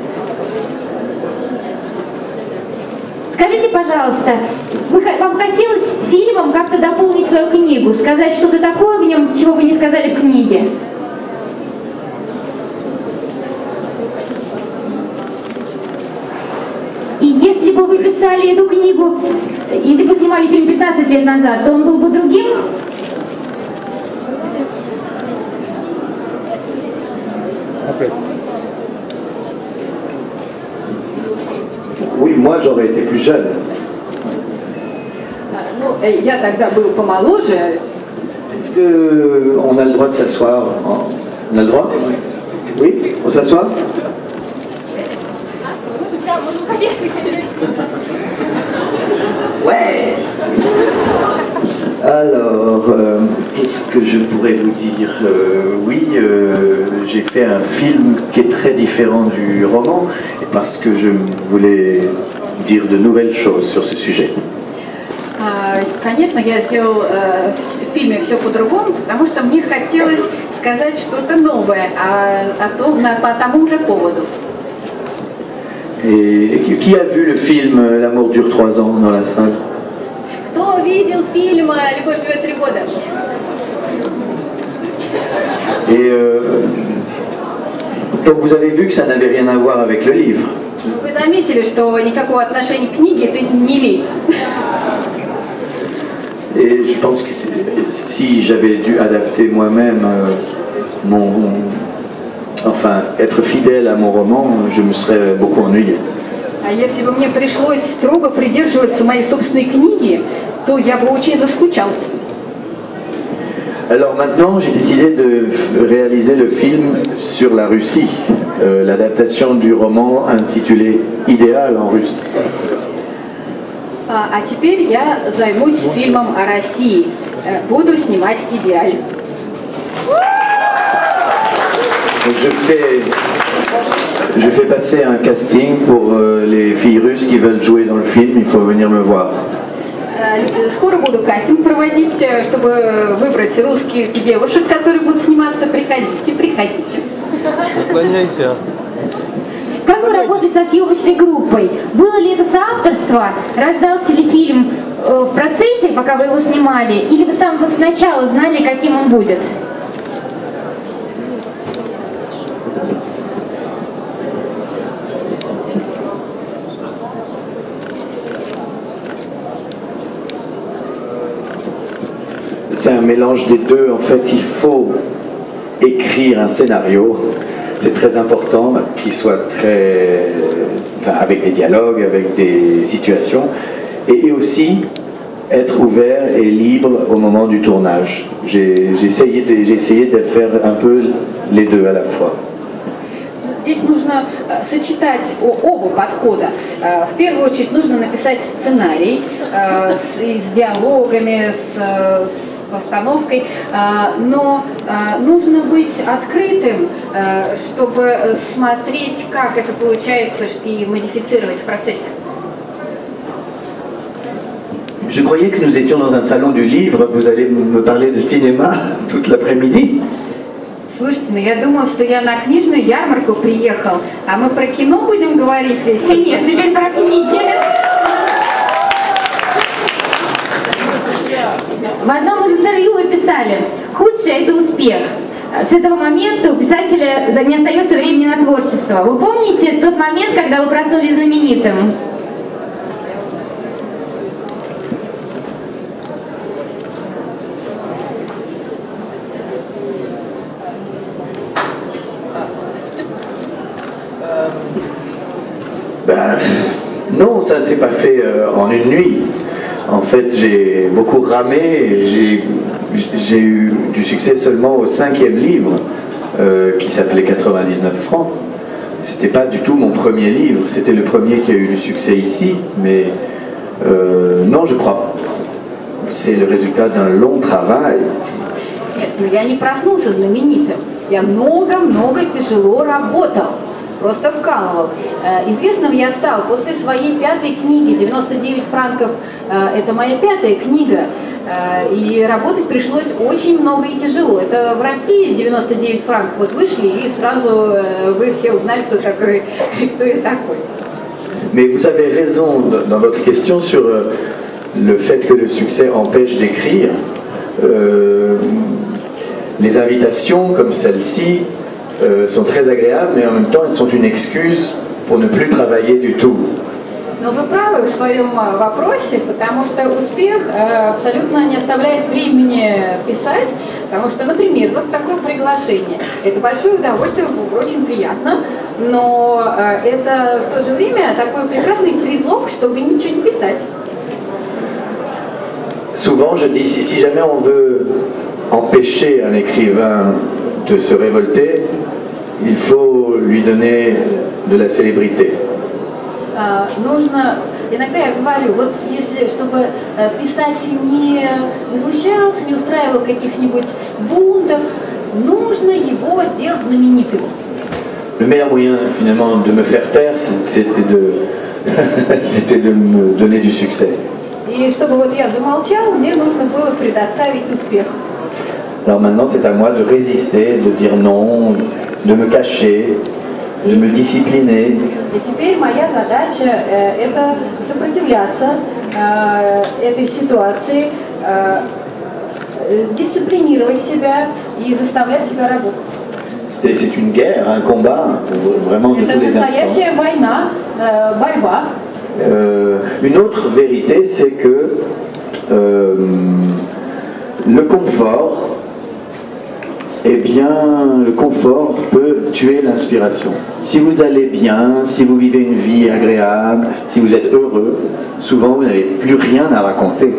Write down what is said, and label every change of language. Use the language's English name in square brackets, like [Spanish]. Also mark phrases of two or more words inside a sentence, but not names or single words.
[Russian] Скажите, пожалуйста, вам хотелось фильмом как-то дополнить свою книгу, сказать что-то такое в нем, чего вы не сказали в книге? И если бы вы писали эту книгу, если бы снимали фильм 15 лет назад, то он был бы другим? [French] Oui, moi j'aurais été plus jeune. [Russian] Ну, я тогда был помоложе. [French] Est-ce qu'on a le droit de s'asseoir? On a le droit? Oui? On s'assoit? Ouais! Alors, qu'est-ce que je pourrais vous dire? Oui, j'ai fait un film qui est très différent du roman, parce que je voulais dire de nouvelles choses sur ce sujet. [Russian] Конечно, я сделал в фильме все по-другому, потому что мне хотелось сказать что-то новое по тому же поводу. [French] Et qui a vu le film L'amour dure 3 ans dans la salle? [Russian] Кто видел фильм «Любовь живет 3 года»? [French] Et donc vous avez vu que ça n'avait rien à voir avec le livre. [Russian] Вы заметили, что никакого отношения к книге это не имеет. [French] Et je pense que si j'avais dû adapter moi-même enfin, être fidèle à mon roman, je me serais beaucoup ennuyé. [Russian] А если бы мне пришлось строго придерживаться моей собственной книги, то я бы очень заскучал. [French] Alors maintenant, j'ai décidé de réaliser le film sur la Russie, l'adaptation du roman intitulé Idéal en russe. [Russian] А теперь я займусь фильмом о России. Буду снимать «Идеаль». [French] Donc je fais passer un casting pour les filles russes qui veulent jouer dans le film. Il faut venir me voir. [Russian] Скоро буду кастинг проводить, чтобы выбрать русских девушек, которые будут сниматься. Приходите, приходите. Уклоняйся. Как вы работали со съемочной группой? Было ли это соавторство? Рождался ли фильм в процессе, пока вы его снимали? Или вы с самого начала знали, каким он будет? [French] C'est un mélange des deux. En fait, il faut écrire un scénario. C'est très important qu'il soit avec des dialogues, avec des situations, et aussi être ouvert et libre au moment du tournage. J'ai essayé de faire un peu les deux à la fois. [Russian] Здесь нужно сочетать оба подхода. В первую очередь нужно написать сценарий с диалогами, с постановкой, но нужно быть открытым, чтобы смотреть, как это получается, и модифицировать в процессе. [French] Je croyais que nous étions dans un salon du livre. Vous allez me parler de cinéma toute l'après-midi. [Russian] Слушайте, ну я думала, что я на книжную ярмарку приехал, а мы про кино будем говорить весь вечер. Нет, теперь про книги. В одном из интервью вы писали: худшее – это успех. С этого момента у писателя не остается времени на творчество. Вы помните тот момент, когда вы проснулись знаменитым? [French] Ben, non, ça ne s'est pas fait en une nuit. En fait, j'ai beaucoup ramé et j'ai eu du succès seulement au 5e livre, qui s'appelait 99 francs. C'était pas du tout mon premier livre, c'était le premier qui a eu du succès ici, mais non, je crois. C'est le résultat d'un long travail. [Russian] Нет, ну я не проснулся знаменитым. Я много-много тяжело работал. Просто вкалывал. Известным я стал после своей 5-й книги. 99 франков – это моя 5-я книга. И работать пришлось очень много и тяжело. Это в России 99 франков вот вышли, и сразу вы все узнали, кто такой, кто я такой. [French] Mais vous avez raison dans votre question sur le fait que le succès empêche d'écrire. Les invitations comme celle-ci sont très agréables, mais en même temps elles sont une excuse pour ne plus travailler du tout. [Russian] Но вы правы в своем вопросе, потому что успех абсолютно не оставляет времени писать, потому что, например, вот такое приглашение. Это большое удовольствие, очень приятно, но это в то же время такой прекрасный предлог, чтобы ничего не писать. [French] Souvent je dis, si jamais on veut empêcher un écrivain de se révolter, il faut lui donner de la célébrité. [Russian] Иногда я говорю, вот если, чтобы писатель не возмущался, не устраивал каких-нибудь бунтов, нужно его сделать знаменитым. [French] Le meilleur moyen finalement de me faire taire, c'était de me donner du succès. [Russian] И чтобы вот я замолчал, мне нужно было предоставить успех. [French] Alors maintenant c'est à moi de résister, de dire non, de me cacher, de me discipliner. [Russian] И теперь моя задача это сопротивляться этой ситуации, дисциплинировать себя и заставлять себя работать. [French] C'est une guerre, un combat, vraiment de tous les instants. [Russian] Это настоящая война, борьба. [French] Une autre vérité, c'est que le confort, eh bien, le confort peut tuer l'inspiration. Si vous allez bien, si vous vivez une vie agréable, si vous êtes heureux, souvent vous n'avez plus rien à raconter.